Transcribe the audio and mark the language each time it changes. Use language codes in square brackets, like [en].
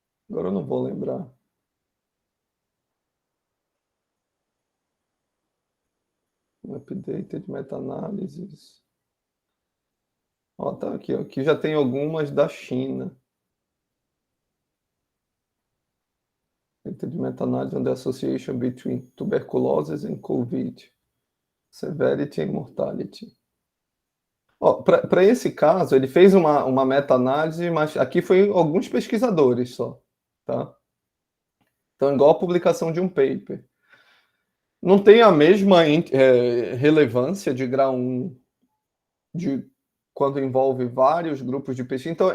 [pt] Agora eu não vou lembrar. Updated meta-análises. Tá aqui. Aqui já tem algumas da China. [en] Updated meta-análise on the association between tuberculosis and COVID. Severity and mortality. [pt] Para esse caso, ele fez uma meta-análise, mas aqui foi alguns pesquisadores só. Tá? Então, igual a publicação de um paper. Não tem a mesma relevância de grau 1 de quando envolve vários grupos de pesquisa.